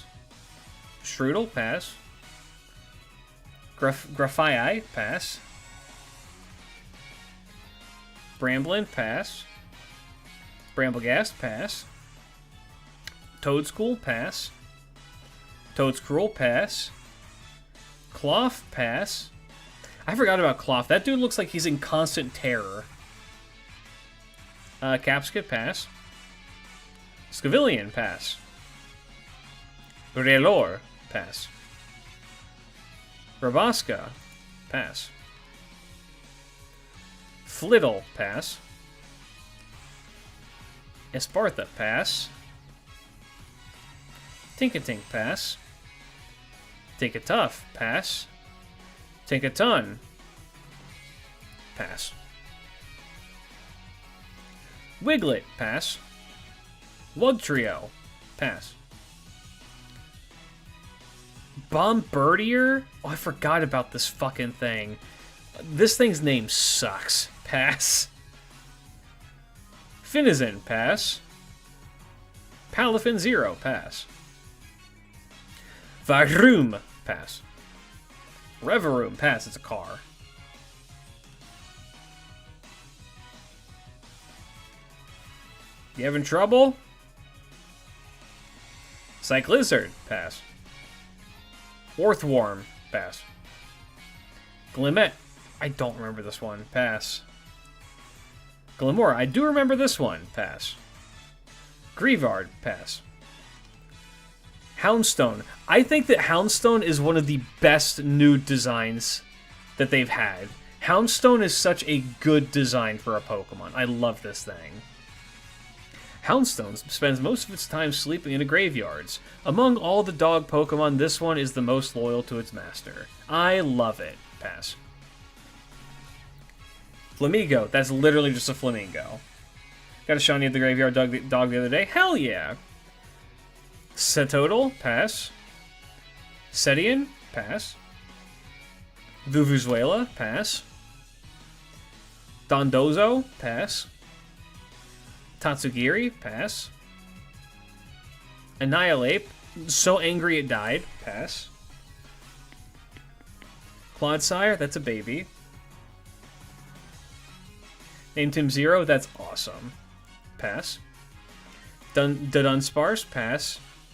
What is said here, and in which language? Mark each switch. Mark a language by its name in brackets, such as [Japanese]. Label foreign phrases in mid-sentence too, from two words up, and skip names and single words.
[English] Strudel, pass. Graphii, pass. Bramblin, pass. Bramblegast, pass. Toadschool, pass. Toadscruel, pass. Cloth, pass. I forgot about Cloth. That dude looks like he's in constant terror. Capsicum, pass. Scavillion, pass. Relor, pass. Rabasca, pass. Flittle, pass. Espartha, pass. Tinkatink, pass. Tinkatuff, pass. Tinkaton, pass. Wiglet, pass. Wugtrio, pass. Bombirdier? Oh, I forgot about this fucking thing. This thing's name sucks. Pass. Finizen, pass. Palafin Zero, pass. Varoom, pass. Reveroom, pass. It's a car. You having trouble? Cyclizard, pass. Orthworm, pass. Glimmet, I don't remember this one, pass. Glimora, I do remember this one, pass. Grievard, pass. Houndstone, I think that Houndstone is one of the best new designs that they've had. Houndstone is such a good design for a Pokemon. I love this thing. Houndstone spends most of its time sleeping in the graveyards. Among all the dog Pokemon, this one is the most loyal to its master. I love it. Pass. Flamigo. That's literally just a flamingo. Got a shiny at the graveyard dog the other day. Hell yeah. Setodal. Pass. Setian. Pass. Vuvuzuela. Pass. Dondozo. Pass. Tatsugiri, pass. Annihilate, so angry it died, pass. Clodsire, that's a baby. Named him Zero, that's awesome. Pass. Dunsparce, pass.